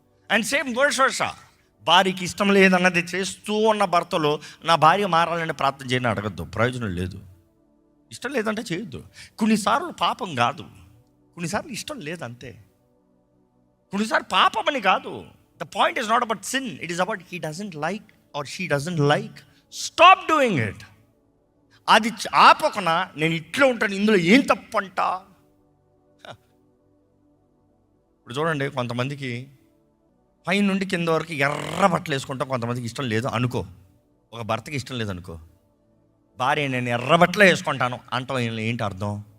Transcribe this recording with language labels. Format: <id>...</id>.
<en>and same</en> <te>గోషోష, భార్యకి ఇష్టం లేదన్నది చేస్తూ ఉన్న భర్తలో నా భార్య మారాలని ప్రార్థన చేయని అడగద్దు, ప్రయోజనం లేదు. ఇష్టం లేదంటే చేయొద్దు. కొన్నిసార్లు పాపం కాదు, కొన్నిసార్లు ఇష్టం లేదంతే. కొన్నిసార్లు పాపం అని కాదు.</te> <en>The point is not about sin. It is about he doesn't like or she doesn't like. Stop doing it.</en> <te>అది ఆపకుండా నేను ఇట్లా ఉంటాను, ఇందులో ఏం తప్పంట. ఇప్పుడు చూడండి, కొంతమందికి పై నుండి కింద వరకు ఎర్ర బట్టలు వేసుకుంటాం, కొంతమందికి ఇష్టం లేదు అనుకో. ఒక భర్తకి ఇష్టం లేదు అనుకో, భార్య నేను ఎర్ర బట్టలే వేసుకుంటాను అంటాం. ఏంటి అర్థం?</te>